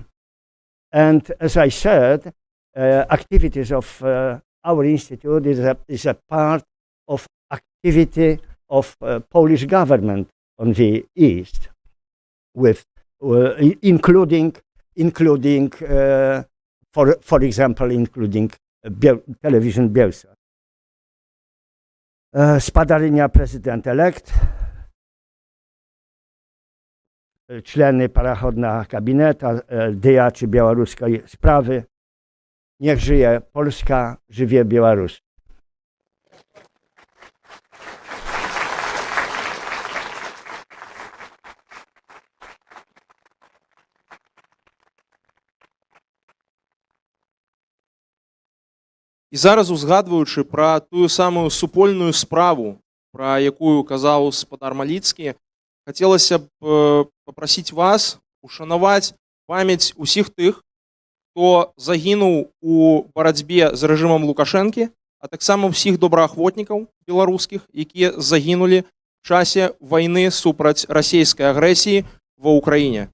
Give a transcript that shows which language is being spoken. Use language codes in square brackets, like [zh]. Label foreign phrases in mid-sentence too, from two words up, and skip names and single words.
[en] And as I said, activities of our institute is a part of activity of Polish government on the East, with including for example, including television Bielsa. [be] Spadarynia prezydent-elekt, [uk] члени переходного кабінета, діячі білоруської справи. [pl] Niech żyje Polska, żyje Białoruś. [be] І зараз, узгадуючи про ту саму супольную справу, про якую казаў спадар Маліцкі, хацелася б попросіць вас ушанаваць памяць усіх тых, хто загінуў у барацьбе з рэжымам Лукашэнкі, а таксама ўсіх добраахвотнікаў беларускіх, якія загінулі в часе вайны супраць расійскай агрэсіі ва ўкраіне.